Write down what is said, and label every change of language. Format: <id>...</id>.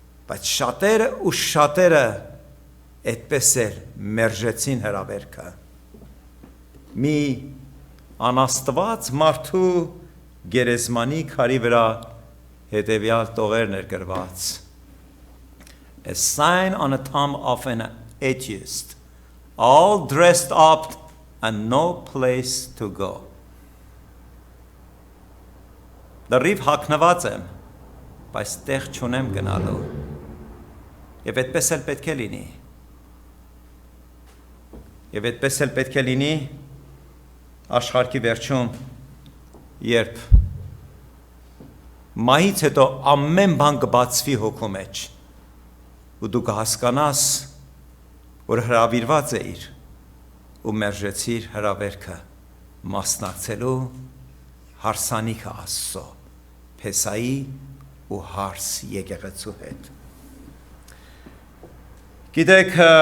<hy>բայց շատերը ու շատերը այդպես էլ մերժեցին հրավերքը։ Մի անաստված մարդու գերեզմանի քարի վրա հետևյալ տողերն էր գրված.</hy> <en>A sign on the tomb of an atheist, all dressed up and no place to go.</en> <hy>Դեռիվ հագնված եմ, բայց տեղ չունեմ գնալու։ Եվ այդպես էլ պետք է լինի։ Եվ այդպես էլ պետք է լինի աշխարհի վերջում, երբ մահից հետո ամեն բան կբացվի հոգու մեջ, ու դու կհասկանաս, որ հրավիրված էիր ու մերժեցիր հրավերքը մասնակցելու հարսանիքը Աստծո, Փեսայի ու հարս եկեղեցու հետ։ Գիտեք,</hy>